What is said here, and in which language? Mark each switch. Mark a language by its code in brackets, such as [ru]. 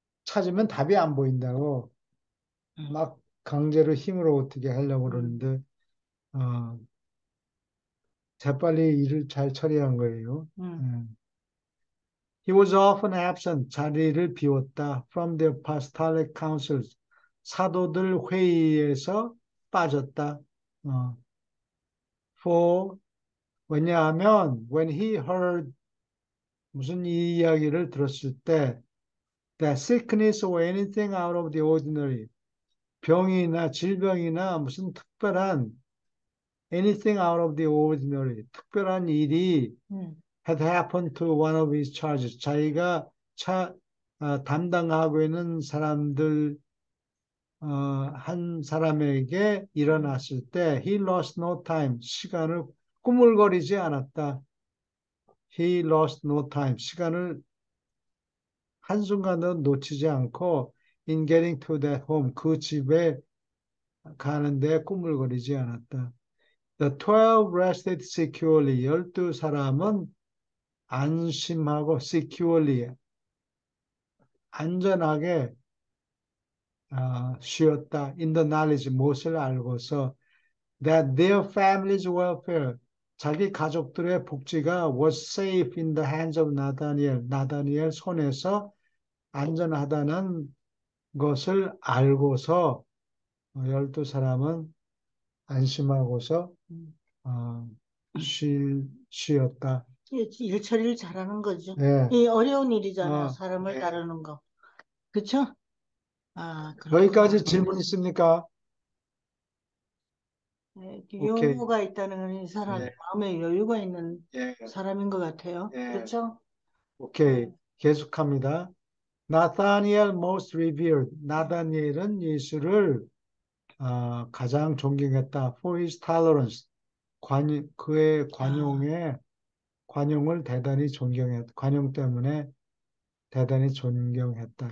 [ko] 찾으면 답이 안 보인다고 음, 막 강제로 힘으로 어떻게 하려고 음, 그러는데 어, 재빨리 일을 잘 처리한 거예요. 음, 음. [en] He was often absent, [ko] 자리를 비웠다. [en] From the apostolic councils, [ko] 사도들 회의에서 빠졌다. [en] 어, For, [ko] 왜냐하면 [en] when he heard [ko] 무슨 이 이야기를 들었을 때 [en] that sickness or anything out of the ordinary, [ko] 병이나 질병이나 무슨 특별한 [en] anything out of the ordinary, [ko] 특별한 일이 음, [en] had happened to one of his charges. [ko] 자기가 담당하고 있는 사람들 한 사람에게 음, 일어났을 때 [en] he lost no time. [ko] 시간을 꾸물거리지 않았다. [en] He lost no time. [ko] 시간을 한순간도 놓치지 않고 [en] in getting to that home. [ko] 그 집에 가는데 꾸물거리지 않았다. [en] The 12 rested securely. [ko] 12사람은 안심하고 securely 안전하게 쉬었다. [en] In the knowledge, [ko] 무엇을 알고서 [en] that their family's welfare, [ko] 자기 가족들의 복지가 [en] was safe in the hands of 나다니엘, [ko] 나다니엘 손에서 안전하다는 것을 알고서 12사람은 안심하고서 음. 어, 쉬었다. 일 처리를 잘하는 거죠. 예, 이 어려운 일이잖아, 어, 사람을 예. 따르는 거. 그쵸? 아, 그렇구나. 여기까지 질문 있습니까? 오케이. 유머가 있다는 건 이 사람이 예, 마음에 여유가 있는 예, 사람인 것 같아요. 예. 그렇죠? 오케이. 계속합니다. [en] 나타니엘 most revered. [ko] 나다니엘은 예수를 가장 존경했다. [en] For his tolerance. 그의 아, [ko] 관용을 대단히 존경했다. 관용 때문에 대단히 존경했다.